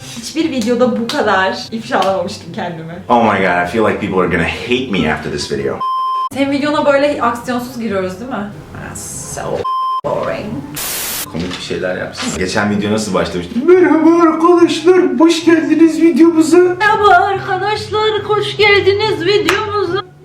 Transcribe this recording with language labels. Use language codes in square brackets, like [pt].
[tr] hiçbir videoda bu kadar ifşalamamıştım kendimi. [en] Oh my god, I feel like people are gonna hate me after this video. [tr] Senin videona böyle aksiyonsuz giriyoruz değil mi? [en] So boring. [tr] Komik bir şeyler yapsın. Geçen video nasıl başlamıştı? Merhaba arkadaşlar, hoş geldiniz videomuza. Merhaba arkadaşlar, hoş geldiniz videomuza.